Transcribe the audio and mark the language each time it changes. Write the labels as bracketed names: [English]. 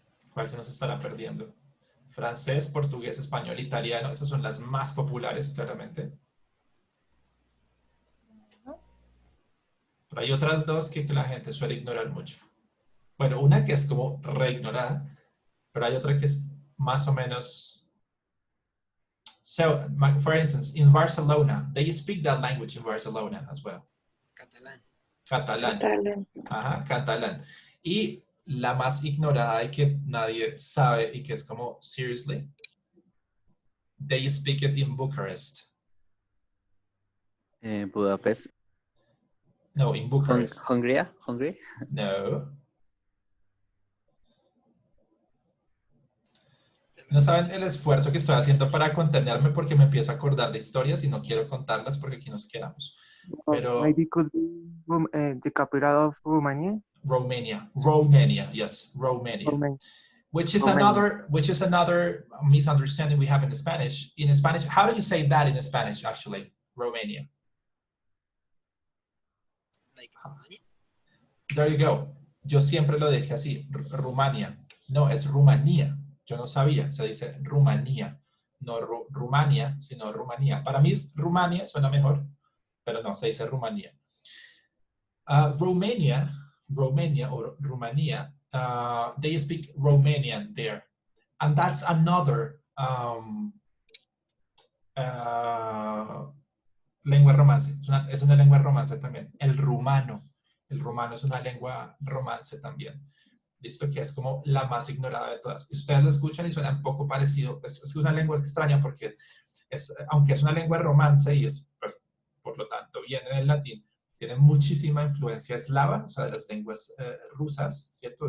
[Spanish] ¿Cuál se nos estará perdiendo? Francés, portugués, español, italiano. Esas son las más populares, claramente. Pero hay otras 2 que la gente suele ignorar mucho. Bueno, una que es como reignorada, pero hay otra que es más o menos... [English] So, for instance, in Barcelona, they speak that language in Barcelona as well. [Spanish] Catalán. Catalán. Catalán. Ajá, catalán. Y la más ignorada y que nadie sabe y que es como, [English] seriously, they speak it in Bucharest. Budapest. No, in Bucharest. Hungary. No. [Spanish] No saben el esfuerzo que estoy haciendo para contenerme porque me empiezo a acordar de historias y no quiero contarlas porque aquí nos quedamos. Pero [English] Maybe could be the capital of Romania. Romania, yes, Romania. Romania. which is Romania. another misunderstanding we have in Spanish. In Spanish, how do you say that in Spanish, actually? Romania. Like Romania? There you go. [Spanish] Yo siempre lo dije así, Rumania. No, es Rumanía. Yo no sabía, se dice Rumanía. No Rumania, sino Rumanía. Para mí es Rumania, suena mejor, pero no, se dice Rumanía. [English] Romania or Romania, they speak Romanian there. And that's another [Spanish] lengua romance. Es una lengua romance también. El rumano es una lengua romance también. Listo, que es como la más ignorada de todas. Y ustedes lo escuchan y suena un poco parecido. Es una lengua extraña porque aunque es una lengua romance y es, pues, por lo tanto, viene del latín, tiene muchísima influencia eslava, o sea, de las lenguas rusas, ¿cierto?